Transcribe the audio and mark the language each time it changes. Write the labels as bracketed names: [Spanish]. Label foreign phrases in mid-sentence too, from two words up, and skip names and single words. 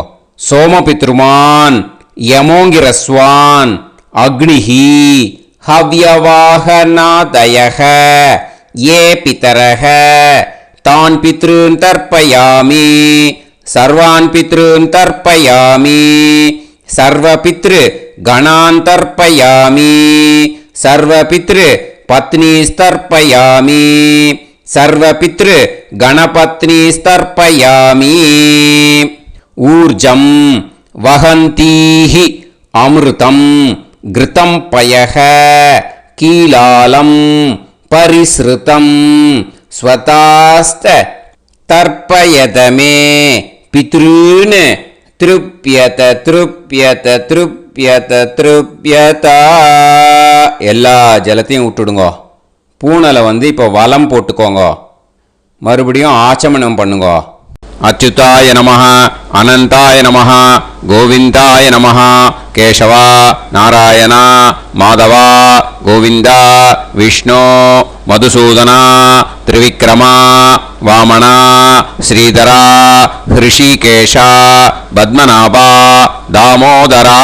[Sanskrit] சோமபித்ருமான் யமோங்கிரஸ்வான் அக்னிஹி ஹவ்யவாகநாதயஹ ஏ பிதரஹ தான் பித்ருன் தர்ப்பயாமி சர்வான் பித்ருன் தர்ப்பயாமி சர்வபித்ரு கணான் தர்ப்பயாமி சர்வபித்ரு பத்னீஸ்தர்ப்பயாமி சர்வபித்ரு கணபத்னீஸ்தர்ப்பயாமி. ஊர்ஜம் வஹந்தீஹி அமிர்தம் கிருதம் பயஹ கீலாலம் பரிஸ்ருதம் ஸ்வதாஸ்த தர்ப்பயதமே பித்ருன் திருப்யத திருப்யத திருப்யத திருப்யதா. [Tamil] எல்லா ஜலத்தையும் விட்டுடுங்கோ. பூனலை வந்து இப்போ வலம் போட்டுக்கோங்க. மறுபடியும் ஆச்சமனம் பண்ணுங்க. [Sanskrit] அச்சுதாய நமஹ அனந்தாய நமஹ கோவிந்தாய நமஹ கேசவா நாராயணா மாதவா கோவிந்தா விஷ்ணு மதுசூதனா திரிவிக்ரமா வாமனா ஸ்ரீதரா ஹிருஷிகேஷா பத்மநாபா தாமோதரா.